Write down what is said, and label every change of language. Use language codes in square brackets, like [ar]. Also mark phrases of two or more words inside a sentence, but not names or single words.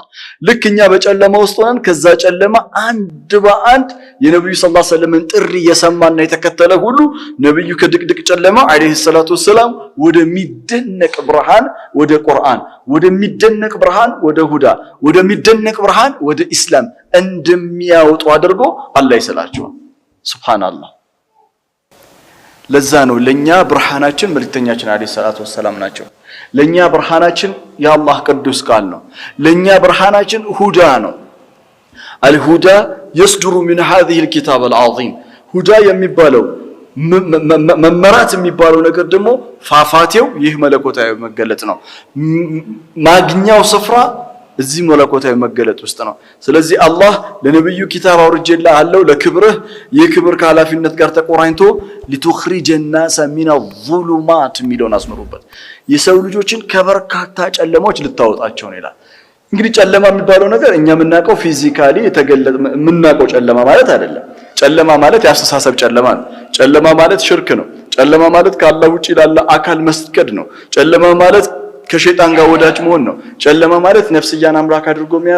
[am] ልክ እኛ በጨለማ ውስጥ ሆነን ከዛ ጨለማ አንድ በአንድ የነብዩ [ar] صلى الله عليه وسلم [am] ጥሪ የሰማና የተከተለ ሁሉ ነብዩ ከድቅድቅ ጨለማ [ar] عليه الصلاة والسلام [am] ወደሚደነቅ ብርሃን ወደ ቁርአን፣ ወደሚደነቅ ብርሃን ወደ ሁዳ፣ ወደሚደነቅ ብርሃን ወደ ኢስላም እንደሚያወጡ አድርጎ አላህ ይሰላቸዋል። ሱብሃንአላህ። ለዛ ነው ለኛ ብርሃናችን መልእክተኛችን [ar] عليه الصلاة والسلام [am] ናቸው። ለኛ ብርሃናችን የአላህ ቅዱስ ቃል ነው። ለኛ ብርሃናችን ሁዳ ነው። [ar] الهدى يصدر من هذه الكتاب العظيم [am] ሁዳ የሚባለው መመራት የሚባለው ነገር ደግሞ ፋፋቴው ይህ መለኮታዊ መገለጥ ነው። ማግኛው ስፍራ እዚህ መለኮታዊ መገለጥ ውስጥ ነው። ስለዚህ አላህ ለነብዩ ኪታብ አውርጄልሃለሁ ለክብርህ የክብር ከኃላፊነት ጋር ተቆራኝቶ [ar] لتخرج الناس من الظلمات [am] ሚለውን አስመሩበት። የሰው ልጆችን ከበርካታ ጨለማዎች ልታወጣቸው ነው ይላል። እንግዲህ ጨለማ የሚባለው ነገር እኛ የምናውቀው ፊዚካሊ የተገለጠ የምናውቀው ጨለማ ማለት አይደለም። ጨለማ ማለት ያስተሳሰብ ጨለማ ነው። ጨለማ ማለት ሽርክ ነው። ጨለማ ማለት ከአላህ ውጪ ላለ አካል መስገድ ነው። ጨለማ ማለት ከሸይጣን ጋር ወዳጅ መሆን ነው። ጨለማ ማለት ነፍስያን አምላክ አድርጎ መያዝ